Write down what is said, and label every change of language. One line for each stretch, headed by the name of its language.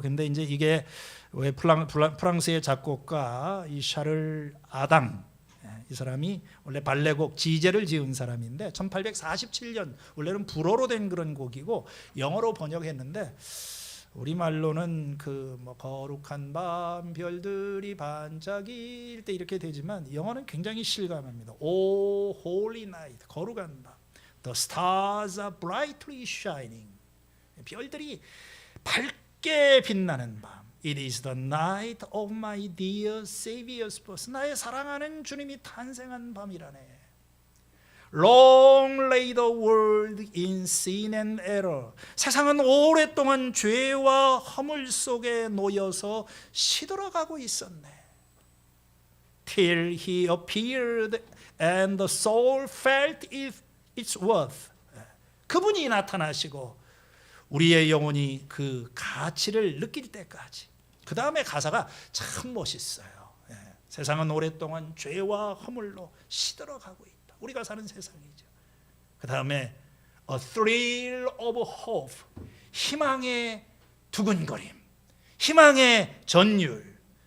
Korean: 근데 이제 이게 왜 프랑스의 작곡가 이 샤를 아당, 이 사람이 원래 발레곡 지제를 지은 사람인데 1847년 원래는 불어로 된 그런 곡이고 영어로 번역했는데 우리말로는 그 뭐 거룩한 밤 별들이 반짝일 때 이렇게 되지만 영어는 굉장히 실감합니다.
English: O Holy Night,
Korean: 거룩한 밤.
English: The stars are brightly shining.
Korean: 별들이 밝게 빛나는 밤.
English: It is the night of my dear Savior's birth.
Korean: 나의 사랑하는 주님이 탄생한 밤이라네.
English: Long lay the world in sin and error.
Korean: 세상은 오랫동안 죄와 허물 속에 놓여서 시들어가고 있었네.
English: Till he appeared and the soul felt its worth.
Korean: 그분이 나타나시고 우리의 영혼이 그 가치를 느낄 때까지. 그 다음에 가사가 참 멋있어요. 세상은 오랫동안 죄와 허물로 시들어가고 있다. 우리가 사는 세상이죠. 그 다음에
English: a thrill of hope,
Korean: 희망의 두근거림, 희망의 전율.